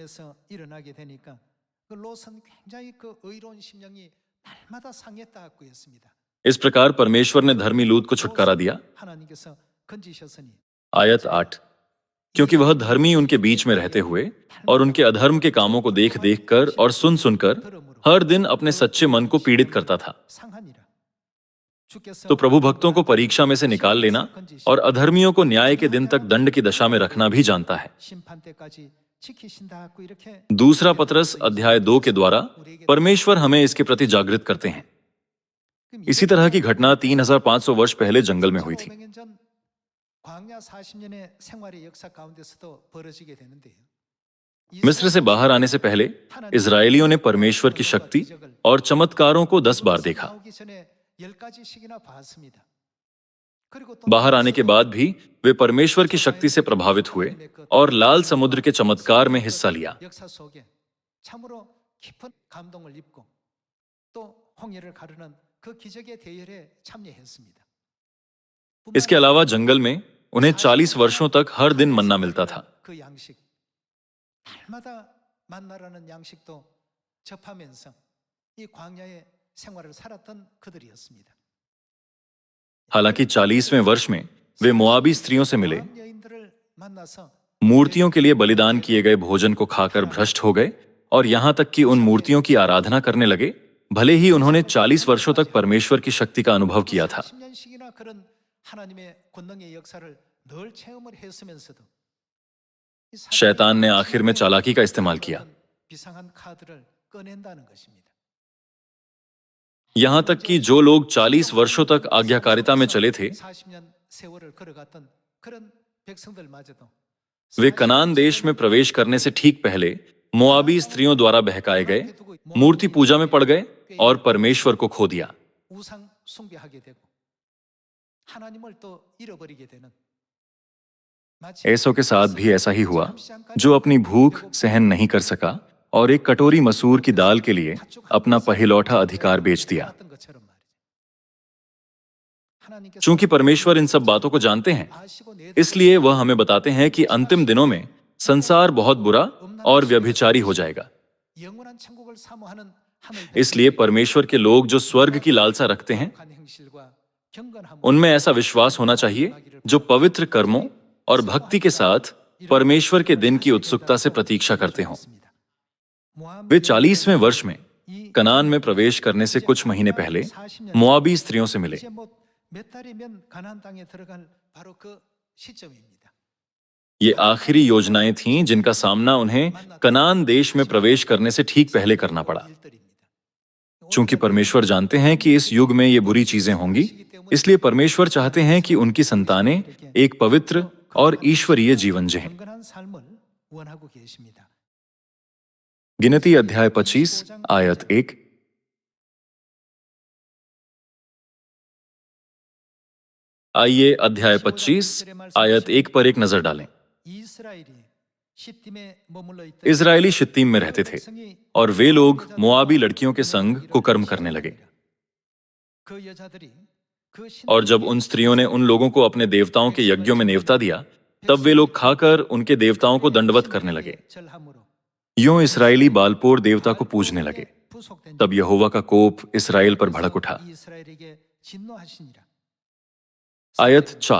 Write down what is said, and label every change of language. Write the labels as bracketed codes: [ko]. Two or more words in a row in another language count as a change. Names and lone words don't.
[hi] इस प्रकार परमेश्वर ने धर्मी लूत को छुटकारा दिया। आयत 8, क्योंकि वह धर्मी उनके बीच में रहते हुए और उनके अधर्म के कामों को देख देख कर और सुन सुनकर हर दिन अपने सच्चे मन को पीड़ित करता था। [ko] 상하니라. 주께서 [hi] तो प्रभु भक्तों को परीक्षा में से निकाल लेना और अधर्मियों को न्याय के दिन तक दंड की दशा में रखना भी जानता है। [ko] 심판 때까지 지키신다고 이렇게 [hi] दूसरा पतरस अध्याय 2 के द्वारा परमेश्वर हमें इसके प्रति जागृत करते हैं। इसी तरह की घटना 3500 वर्ष पहले जंगल में हुई थी। [ko] 500년 전 광야 40년의 생활의 역사 가운데서도 벌어지게 되는데요. [hi] मिस्र से बाहर आने से पहले इजरायलियों ने परमेश्वर की शक्ति और चमत्कारों को 10 बार देखा। [ko] 나오기 전에 10가지씩이나 봤습니다. 그리고 또 [hi] बाहर आने के बाद भी वे परमेश्वर की शक्ति से प्रभावित हुए और लाल समुद्र के चमत्कार में हिस्सा लिया। [ko] 역사 속에 참으로 깊은 감동을 입고 또 홍해를 가르는 그 기적의 대열에 참여했습니다. [hi] इसके अलावा जंगल में उन्हें 40 वर्षों तक हर दिन मन्ना मिलता था। [ko] 그 양식 날마다 만나라는 양식도 접하면서 이 광야의 생활을 살았던 그들이었습니다. [hi] हालांकि 40वें वर्ष में वे मोआबी स्त्रियों से मिले, [ko] 모압 여인들을 만나서 [hi] मूर्तियों के लिए बलिदान किए गए भोजन को खाकर भ्रष्ट हो गए और यहां तक कि उन मूर्तियों की आराधना करने लगे, भले ही उन्होंने 40 वर्षों तक परमेश्वर की शक्ति का अनुभव किया था। [ko] 10년씩이나 그런 하나님의 권능의 역사를 늘 체험을 했으면서도 이 사단이 [hi] शैतान ने आखिर में चालाकी का इस्तेमाल किया। [ko] 비상한 카드를 꺼낸다는 것입니다. [hi] यहां तक कि जो लोग 40 वर्षों तक आज्ञाकारिता में चले थे, [ko] 40년 세월을 걸어갔던 그런 백성들마저도 [hi] वे कनान देश में प्रवेश करने से ठीक पहले मोआबी स्त्रियों द्वारा बहकाए गए, मूर्ति पूजा में पड़ गए और परमेश्वर को खो दिया। [ko] 우상 숭배하게 되고 하나님을 또 잃어버리게 되는 마치 [hi] ऐसों के साथ भी ऐसा ही हुआ, जो अपनी भूख सहन नहीं कर सका और एक कटोरी मसूर की दाल के लिए अपना पहिलौठा अधिकार बेच दिया। [ko] 했던 것처럼 말이죠. 하나님께서 [hi] चूंकि परमेश्वर इन सब बातों को जानते हैं, [ko] 아시고 내 [hi] इसलिए वह हमें बताते हैं कि अंतिम दिनों में संसार बहुत बुरा और व्यभिचारी हो जाएगा। [ko] 영원한 천국을 사모하는 하늘 [hi] इसलिए परमेश्वर के लोग जो स्वर्ग की लालसा रखते हैं, [ko] 한 행실과 경건함 [hi] उनमें ऐसा विश्वास होना चाहिए जो पवित्र कर्मों और भक्ति के साथ परमेश्वर के दिन की उत्सुकता से प्रतीक्षा करते हों। वे 40वें वर्ष में कनान में प्रवेश करने से कुछ महीने पहले मोआबी स्त्रियों से मिले। [ko] 이제 뭐몇 달이면 가나안 땅에 들어갈 바로 그 시점입니다. [hi] ये आखिरी योजनाएं थीं जिनका सामना उन्हें कनान देश में प्रवेश करने से ठीक पहले करना पड़ा। [ko] 일들입니다. [hi] चूंकि परमेश्वर जानते हैं कि इस युग में ये बुरी चीजें होंगी, इसलिए परमेश्वर चाहते हैं कि उनकी संतानें एक पवित्र और ईश्वरीय जीवन जिएं। [ko] 경건한 삶을 원하고 계십니다. [hi] गिनती अध्याय 25 आयत 1। आइए अध्याय 25 आयत 1 पर एक नजर डालें। [ko] 이스라엘이 시팀에 머물러 있던 [hi] इजरायली शित्तीम में रहते थे और वे लोग मोआबी लड़कियों के संग कुकर्म करने लगे। [ko] 그 여자들이 그 [hi] और जब उन स्त्रियों ने उन लोगों को अपने देवताओं के यज्ञों में नेवता दिया, तब वे लोग खाकर उनके देवताओं को दंडवत करने लगे। [ko] 절함으로 [hi] यूं इसराइली बालपोर देवता को पूजने लगे। [ko] 부속된 [hi] तब यहोवा का कोप इसराइल पर भड़क उठा। [ko] 이스라엘에게 진노하시니라. [hi] आयत 4।